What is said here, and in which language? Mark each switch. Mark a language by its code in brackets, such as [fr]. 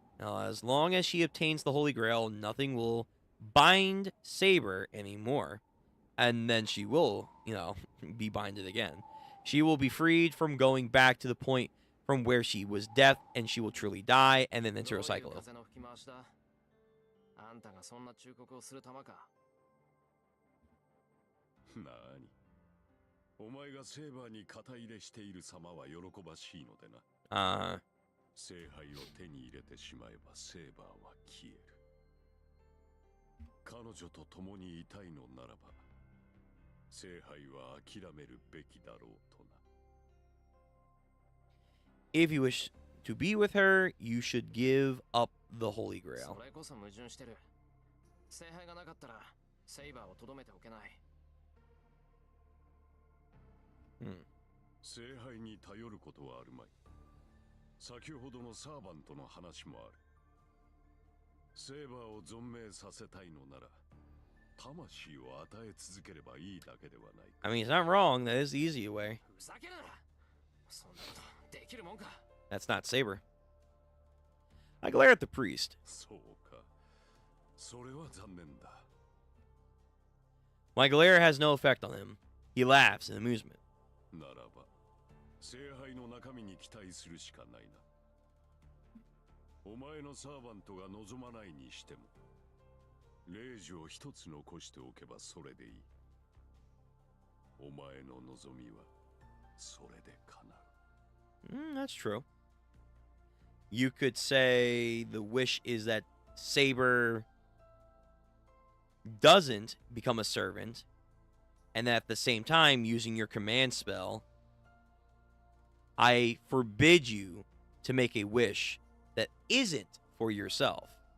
[en] Now, as long as she obtains the Holy Grail, nothing will bind Saber anymore. And then she will, be binded again. She will be freed from going back to the point from where she was death, and she will truly die, and then enter a cycle. [ja] あんたがそんな忠告をするたまか。なに、お前がセーバーに肩入れしている様は喜ばしいのでな。聖杯を手に入れてしまえばセーバーは消える。彼女と共にいたいのならば、聖杯は諦めるべきだろうとな。 [en] If you wish to be with her, you should give up the Holy Grail. [ja] それこそ矛盾してる。聖杯がなかったらセイバーをとどめておけない。聖杯に頼ることはあるまい。先ほどのサーバントの話もある。セーバーを存命させたいのなら、魂を与え続ければいいだけではない。 [en] I mean, it's not wrong. That is the easy way. [ja] ふざけるな。そんなことできるもんか。 [en] That's not Saber. I glare at the priest. [ja] そうか。それは残念だ。 [en] My glare has no effect on him. He laughs in amusement. [ja] ならば、聖杯の中身に期待するしかないな。お前のサーバントが望まないにしても、霊樹を一つ残しておけばそれでいい。お前の望みはそれで叶う。 [en] That's true. You could say the wish is that Saber doesn't become a servant, and that at the same time, using your command spell, I forbid you to make a wish that isn't for yourself.